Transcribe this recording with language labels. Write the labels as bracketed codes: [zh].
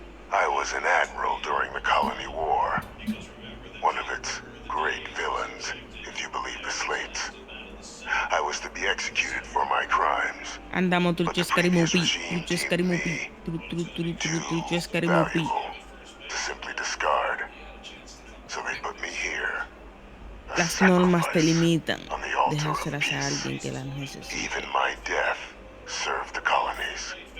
[en] I was an admiral during the Colony War. One of its great villains, if you believe the slates. I was to be executed for my crimes. [es] Andamos [en] But the previous regime deemed me too valuable to simply discard. So they put me here. [es] Las normas te limitan. Dejárselas a alguien que las necesita. [en] Even my death served the colonies.